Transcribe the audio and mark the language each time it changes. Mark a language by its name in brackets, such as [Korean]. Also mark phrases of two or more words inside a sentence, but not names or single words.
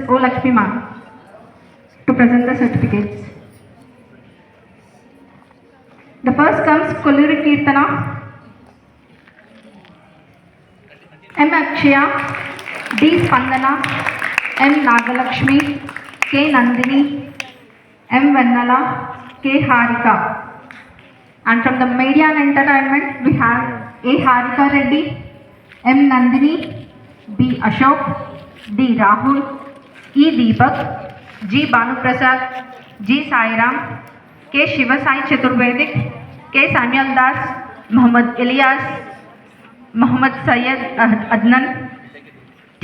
[English] O. Lakshmi ma'am, to present the certificates. The first comes Kolluri Kirtana, M. Akshaya, D. Spandana, M. Nagalakshmi, K. Nandini, M. Vennala, K. Harika. And from the media and entertainment, we have A. Harika Reddy, M. Nandini, B. Ashok, D. Rahul, E. Deepak, G. Bhanuprasad, G. Sairam, K. Shivasai Chaturvedik, K. Samuel Das, Mohammed Ilyas, Mohammed Syed Adnan, T.